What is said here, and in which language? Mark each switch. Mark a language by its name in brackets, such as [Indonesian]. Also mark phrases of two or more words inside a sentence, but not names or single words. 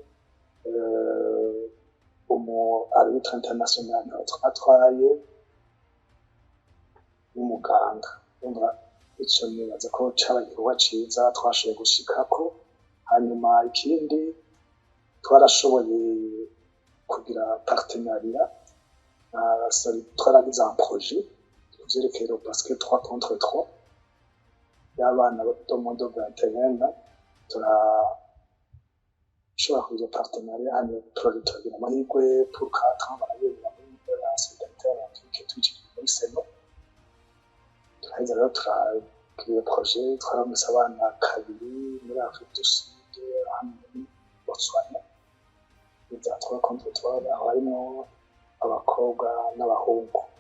[French] arbitre international [Rundi] twatwaye n'umuganga umva icyo nibaza ko cyabagiye ciza twashoboye gushikako hanyuma ikindi twarashoboye kugira partenariat twaragize [French] un projet [Rundi] vyerekeye [French] le basket 3 contre 3 [Rundi] y'abana bo mu ndo 21 turashobora kugira partenariat hanyuma turagira amahirwe [French] pour 4 ans [Rundi] barayobora muri [French] la solidarité olympique [Rundi] twiciye muri Seno turaheza rero turagira projet twaramutse abana kabiri muri Afrique du Sud hamwe muri Botswana ibya [French] 3 contre 3 [Rundi] aho harimo abakobwa n'abahungu